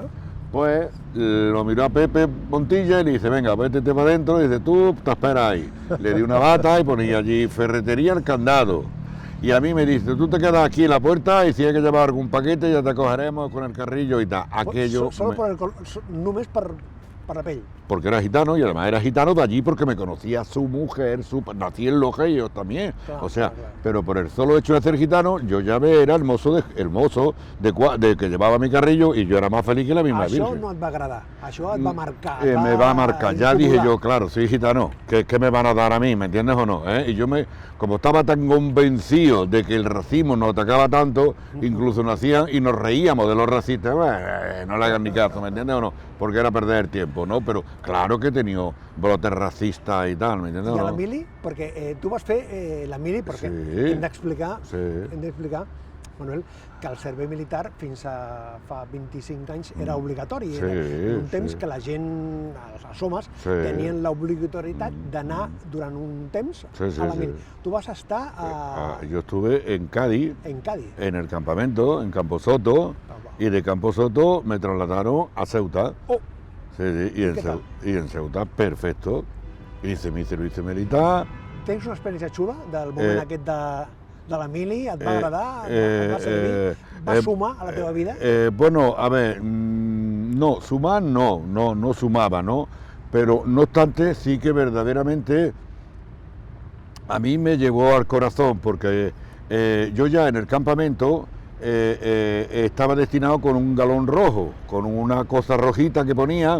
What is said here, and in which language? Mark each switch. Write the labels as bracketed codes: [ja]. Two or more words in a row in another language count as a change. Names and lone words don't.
[es] pues lo miró a Pepe Montilla y le dice, venga, vete para adentro, y dice, tú te esperas ahí. Le di una bata y ponía allí ferretería El Candado. Y a mí me dice, tú te quedas aquí en la puerta y si hay que llevar algún paquete ya te cogeremos con el carrillo y tal. Aquello... Solo por [ca] només per la pell. [es] Porque era gitano, y además era gitano de allí porque me conocía su mujer, nací en Loja y yo también. Claro, o sea, claro. Pero por el solo hecho de ser gitano, yo ya era el mozo de que llevaba mi carrillo, y yo era más feliz que la misma Virgen. [ca] Això no et va agradar, això et va marcar. [es] Me va a marcar, ya dije yo, claro, soy gitano, ¿qué me van a dar a mí? ¿Me entiendes o no? Y yo como estaba tan convencido de que el racismo nos atacaba tanto, incluso nos hacían y nos reíamos de los racistas, no le hagan ni caso, ¿me entiendes o no? Porque era perder el tiempo, ¿no? Pero claro que he tenido brotes racistas y tal, ¿me entiendes? [ca] I a la mili? Perquè tu vas fer la mili, perquè hem d'explicar, Manuel, que el servei militar fins a fa 25 anys era obligatori. Era un temps que la gent, els homes, tenien l'obligatorietat d'anar durant un temps a la mili. Tu vas estar a... [es] Yo estuve en Cádiz, en el campamento, en Camposoto, y de Camposoto me trasladaron a Ceuta. Y en Ceuta, perfecto. Hice mi servicio militar. [ca] Tens una experiència xula del moment aquest de la mili? Et va agradar? Et va servir? Va sumar a la teva vida? [es] Bueno, a ver, no, sumar no sumaba, ¿no? Pero no obstante, sí que verdaderamente a mí me llevó al corazón, porque yo ya en el campamento estaba destinado con un galón rojo, con una cosa rojita que ponía.